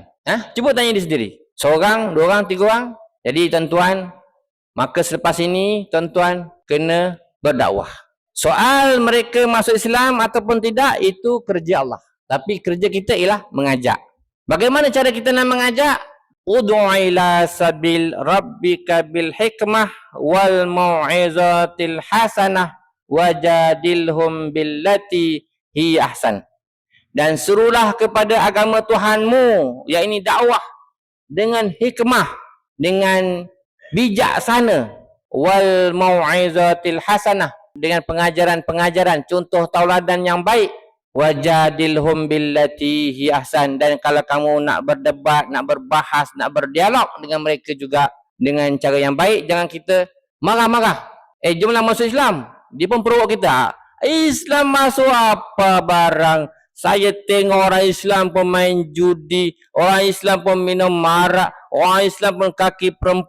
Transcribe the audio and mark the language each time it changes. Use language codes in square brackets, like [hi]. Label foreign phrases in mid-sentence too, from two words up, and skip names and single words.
[ms] Cuba tanya diri sendiri. Seorang, 2 orang, 3 orang. Jadi tuan-tuan, maka selepas ini tuan-tuan kena berdakwah. Soal mereka masuk Islam ataupun tidak, itu kerja Allah. Tapi kerja kita ialah mengajak. Bagaimana cara kita nak mengajak? [ar] ادع إلى سبيل ربك بالحكمة والموعظة الحسنة وجادلهم بالتي هي أحسن. [ms] Dan suruhlah kepada agama Tuhanmu, yakni dakwah, dengan hikmah, dengan bijaksana, [ar] والموعظة الحسنة, [ms] dengan pengajaran-pengajaran, contoh tauladan yang baik. [ar] وجادلهم بالتي هي أحسن. [ms] Dan kalau kamu nak berdebat, nak berbahas, nak berdialog dengan mereka juga dengan cara yang baik. Jangan kita marah-marah. Jomlah masuk Islam. Dia pun provok kita. Islam masuk apa barang? Saya tengok orang Islam pun main judi, orang Islam pun minum marak, orang Islam pun kaki perempuan.